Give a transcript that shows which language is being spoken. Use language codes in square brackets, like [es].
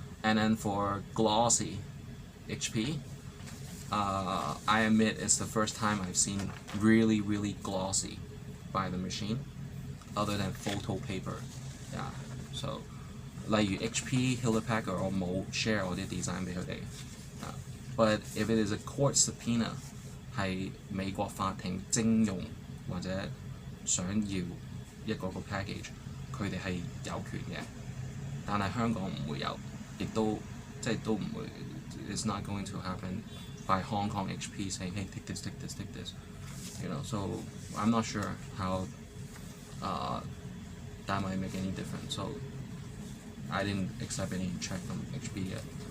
[en] And then for glossy HP, I admit it's the first time I've seen really, really glossy by the machine, other than photo paper. Yeah. [yue] So 例如 HP Hewlett Packard 我冇 share 我啲 design 俾佢哋。 [en] But if it is a court subpoena [yue] 係美國法庭徵用或者想要一個 package， 佢哋係有權嘅，但係香港唔會有，亦都即係都唔會。 [en] It's not going to happen by Hong Kong HP saying, hey, take this, take this, take this. You know, so I'm not sure how that might make any difference. So I didn't accept any check from HP yet.